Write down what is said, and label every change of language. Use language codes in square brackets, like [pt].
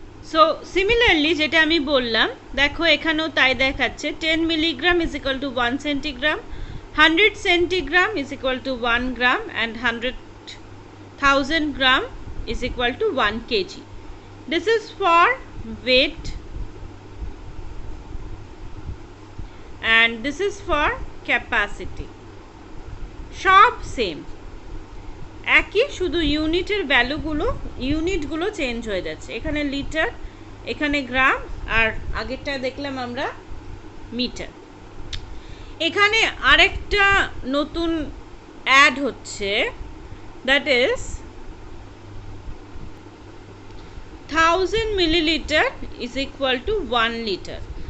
[bn] So similarly যেটা আমি বললাম, দেখো এখানেও তাই দেখাচ্ছে, 10 milligram is equal to 1 centigram, 100 centigram is equal to 1 gram, and 100,000 gram is equal to 1 kg. [en] This is for weight and this is for capacity. [bn] সব same, একই, শুধু ইউনিটের ভ্যালুগুলো, ইউনিটগুলো চেঞ্জ হয়ে যাচ্ছে। এখানে লিটার, এখানে গ্রাম, আর আগেরটা দেখলাম আমরা মিটার। এখানে আরেকটা নতুন অ্যাড হচ্ছে, that is 1000 millilitre is equal to 1 litre.